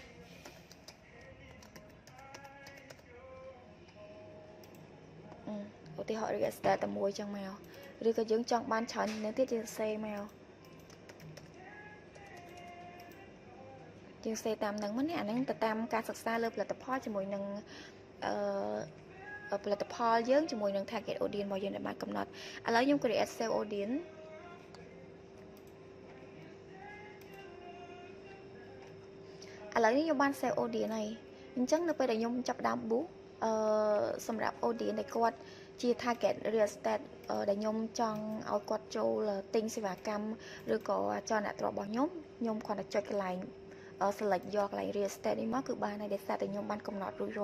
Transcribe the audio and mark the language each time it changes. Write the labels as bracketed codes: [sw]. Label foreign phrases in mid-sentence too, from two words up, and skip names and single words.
[km] ឧទាហរណ៍ [en] real estate [km] តែមួយចឹងមកឬក៏យើងចង់បានច្រើននៅទៀតយើងសេមកយើងសេតាមនឹងមកនេះអាហ្នឹងទៅតាមការសិក្សាលើផលិតផលជាមួយនឹងផលិតផលយើងជាមួយនឹង [en] target audience [km] របស់យើងដែលបានកំណត់ឥឡូវខ្ញុំ [en] create save audience [km] ឥឡូវនេះខ្ញុំបាន [en] save audience [km] ហើយអញ្ចឹងនៅពេលដែលខ្ញុំចាប់ដើម boost សម្រាប់ audience ដែលគាត់ជា [en] target real estate [km] ដែលខ្ញុំចង់ឲ្យគាត់ចូលទិញសេវាកម្មឬក៏ចរអ្នកទ្រព្យរបស់ខ្ញុំគ្រាន់តែចុចកន្លែងselect យកកន្លែង real estate នេះមកគឺបានហើយដោយសារតែខ្ញុំបានកំណត់រួចរាល់